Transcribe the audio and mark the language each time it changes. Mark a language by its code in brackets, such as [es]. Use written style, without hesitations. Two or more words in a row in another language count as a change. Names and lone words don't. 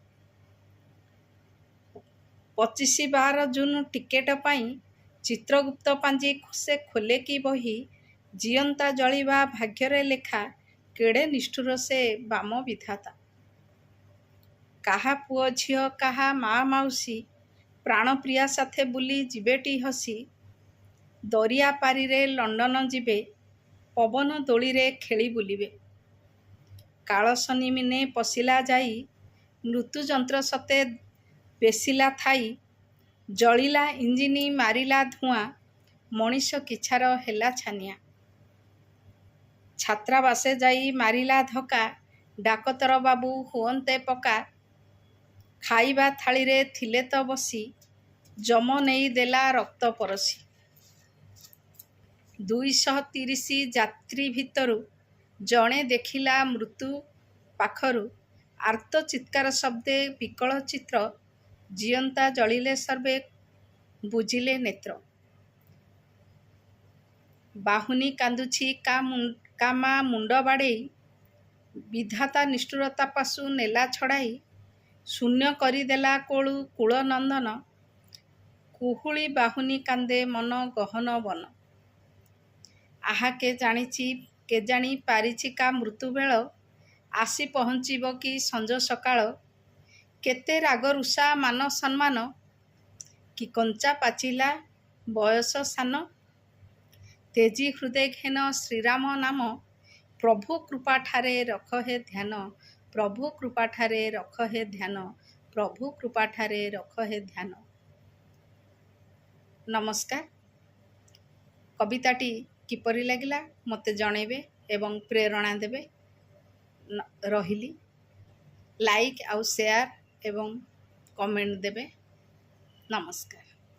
[or] 25/12 ଜୁନ ଟିକେଟ ପାଇ ଚିତ୍ରଗୁପ୍ତ ପାଞ୍ଜି ସେ ଖୋଲେ କି ବହି, ଜିଅନ୍ତା ଜଳିବା ଭାଗ୍ୟରେ ଲେଖା, କେଡ଼େ ନିଷ୍ଠୁର ସେ ବାମ ବିଧାତା। କାହା ପୁଅ ଝିଅ କାହା ମାଁ ମାଉସୀ, ପ୍ରାଣପ୍ରିୟା ସାଥେ ବୁଲି ଜୀବେଟି ହସି, ଦରିଆ ପାରି ରେ ଲଣ୍ଡନ ଯିବେ, ପବନ ଦୋଳି ରେ ଖେଳି ବୁଲିବେ। କାଳସନୀ ମିନେ ପଶିଲା ଯାଇ, ମୃତ୍ୟୁ ଯନ୍ତ୍ର ସତେ ବସିଲା ଥାଇ, ଜଳିଲା ଇଞ୍ଜିନି ମାରିଲା ଧୁଆଁ, ମନୀଷ କିଛାର ହେଲା ଛାନିଆ। ଛାତ୍ରାବାସେ ଯାଇ ମାରିଲା ଧକ୍କା, ଡାକ୍ତର ବାବୁ ହୁଅନ୍ତେ ପକ୍କା, ଖାଇବା ଥାଳି ରେ ଥିଲେ ତ ବସି, ଯମ ନେଇ ଦେଲା ରକ୍ତ ପରସି। 230 ଯାତ୍ରୀ ଭିତରୁ ଜଣେ ଦେଖିଲା ମୃତ୍ୟୁ ପାଖରୁ, ଆର୍ତ୍ତ ଚିତ୍କାର ଶବ୍ଦେ ବିକଳ ଚିତ୍ର, ଜିଅନ୍ତା ଜଳିଲେ ସର୍ବେ ବୁଝିଲେ ନେତ୍ର। ବାହୁନି କାନ୍ଦୁଛି କା ମା ମୁଣ୍ଡ ବାଡ଼େଇ, ବିଧାତା ନିଷ୍ଠୁରତା ପାସୁ ନେଲା ଛଡ଼ାଇ, ଶୂନ୍ୟ କରିଦେଲା କୋଳୁ କୂଳ ନନ୍ଦନ, କୁହୁଳି ବାହୁନି କାନ୍ଦେ ମନ ଗହନ ବନ। ଆହା କେ ଜାଣି ପାରିଛି କା ମୃତ୍ୟୁ ବେଳ, ଆସି ପହଞ୍ଚିବ କି ସଞ୍ଜ ସକାଳ, କେତେ ରାଗ ରୁଷା ମାନ ସମ୍ମାନ, କି କଞ୍ଚା ପାଚିଲା ବୟସ ସାନ, ତେଜି ହୃଦୟ ଘେନ ଶ୍ରୀରାମ ନାମ, ପ୍ରଭୁ କୃପା ଠାରେ ରଖ ହେ ଧ୍ୟାନ, ପ୍ରଭୁ କୃପା ଠାରେ ରଖ ହେ ଧ୍ୟାନ, ପ୍ରଭୁ କୃପା ଠାରେ ରଖ ହେ ଧ୍ୟାନ। ନମସ୍କାର। କବିତାଟି କିପରି ଲାଗିଲା ମତେ ଜଣାଇବେ ଏବଂ ପ୍ରେରଣା ଦେବେ। ରହିଲି ଲାଇକ ଆଉ ଶେୟାର ଏବଂ କମେଣ୍ଟ ଦେବେ। ନମସ୍କାର।